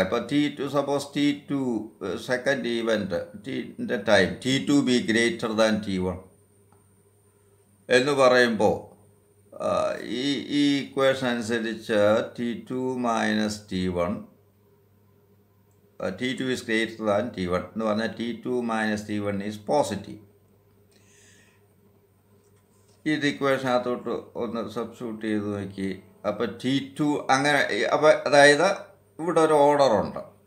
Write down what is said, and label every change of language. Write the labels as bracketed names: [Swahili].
[Malayalam] ഇപ്പോൾ T2, suppose T2 second event ൻ്റെ time [English] T2 be greater than T1 [Malayalam] എന്ന് പറയുമ്പോൾ ഈ ഇക്വേഷൻ അനുസരിച്ച് T2 minus T1 [English] T2 is greater than T1 [Malayalam] എന്ന് പറഞ്ഞാൽ [English] T2 minus T1 is positive. [Malayalam] ഇത് ഇക്വേഷനകത്തോട്ട് ഒന്ന് സബ്സ്റ്റിറ്റ്യൂട്ട് ചെയ്ത് നോക്കി. അപ്പോൾ T2 അങ്ങനെ, അപ്പോൾ അതായത് ഇവിടെ ഒരു ഓർഡറുണ്ട്.